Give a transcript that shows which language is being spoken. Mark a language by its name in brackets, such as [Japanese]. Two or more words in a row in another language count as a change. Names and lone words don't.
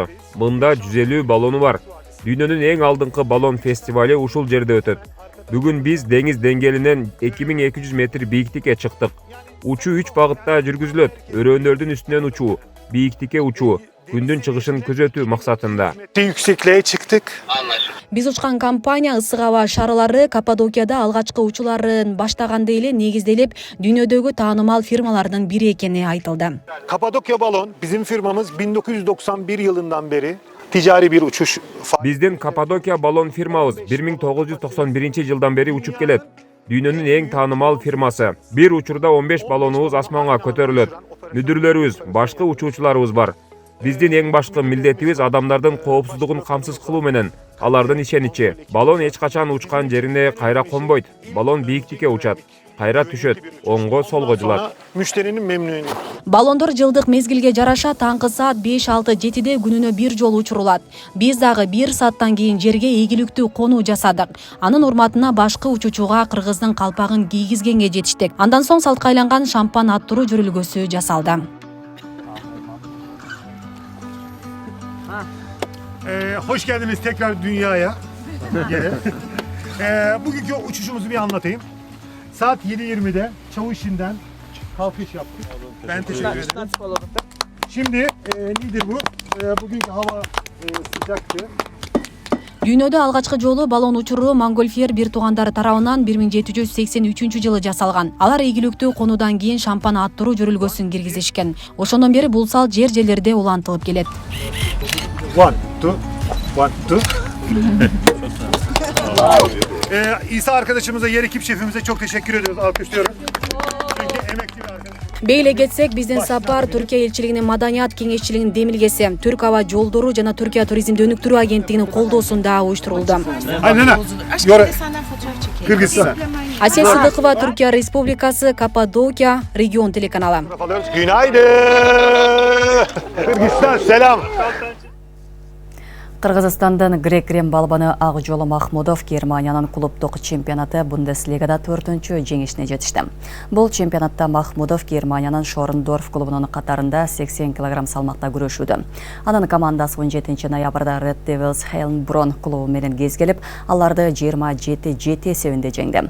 [Kyrgyz] Мында 150 баллону бар. Дүйнөнүн эң алдыңкы баллон фестивали ушул жерде өтөт. Бүгүн биз деңиз деңгээлинен 2200 метр бийиктикке чыктык. Учуу 3 багытта жүргүзүлөт. Өрөөндөрдүн үстүнөн учуу, бийиктикке учуу, күндүн чыгышын күзөтүү максатында. [Turkish] Yüksekliğe çıktık. [Kyrgyz] Биз учкан компания ысык аба шарлары Каппадокияда алгачкы учууларын баштаганда эле негизделип, дүйнөдөгү таанымал фирмалардын бири экени айтылды. [Turkish] Kapadokya Balon bizim firmamız 1991 yılından beri ticari bir uçuş. [Kyrgyz] Биздин Каппадокия баллон фирмабыз 1991 жылдан бери учуп келет. Дүйнөнүн эң таанымал фирмасы. Бир учурда 15 баллонубуз асманга көтөрүлөт. Мүдүрлөрүбүз, башкы учуучуларыбыз бар. Биздин эң башкы милдетибиз адамдардын коопсуздугун камсыз кылуу менен алардын ишеничи. Баллон эч качан учкан жерине кайра конбойт. Баллон бийиктикке учат, кайра түшөт, оңго солго жылат. [Turkish] Müşterinin memnuniyeti. [Kyrgyz] Баллондор жылдык мезгилге жараша таңкы саат 5-6-7-де күнүнө бир жолу учурулат. Биз дагы 1 сааттан кийин жерге ийгиликтүү конуу жасадык. Анын урматына башкы учуучуга кыргыздын калпагын кийгизгенге жетиштик. Андан соң салтка айланган шампан аттыруу жүрүлгөсү жасалды. [Turkish] Hoş geldiniz tekrar dünyaya. Bugünkü uçuşumuzu bir anlatayım. Saat 7:20'de Çavuşin'den kalkış yaptık. Ben teşekkür ederim. Şimdi nedir bu? Bugünkü hava sıcaktı. [Kyrgyz] Дүйнөдө алгачкы жолу баллон учуруу Монгольфьер бир туугандары тарабынан 1783-жылы жасалган. Алар ийгиликтүү конуудан кийин шампан аттыруу жүрүлгөсүн киргизишкен. Ошондон бери бул сал жер жерлерде улантылып келет. [English] One, two. [Turkish] İsa arkadaşımıza, yer ekip şefimize çok teşekkür ediyoruz. Alkışlıyoruz. Çünkü emekli bir arkadaş. [Kyrgyz] Бейле кетсек, биздин сапар Түркия элчилигинин маданият кеңешчилигинин демилгеси, Түрк аба жолдору жана Түркия туризмди өнүктүрүү агенттигинин колдоосунда уюштурулду. [Turkish] Kırgızistan. [Kyrgyz] Асия Сыдыкова, Түркия Республикасы, Каппадокия, регион телеканалы. [Turkish] Günaydın. Kırgızistan, selam. [Kyrgyz] Кыргызстандын грек-рим балбаны Акжолу Махмудов Германиянын клубдук чемпионаты Бундеслигада 4-чү жеңишине жетишти. Бул чемпионатта Махмудов Германиянын Шорндорф клубунун катарында 80 кг салмакта күрөшүүдө. Анын командасы 17 ноябрда Red Devils Heilbronn клубу менен кезгелип, аларды 27-7 эсебинде жеңди.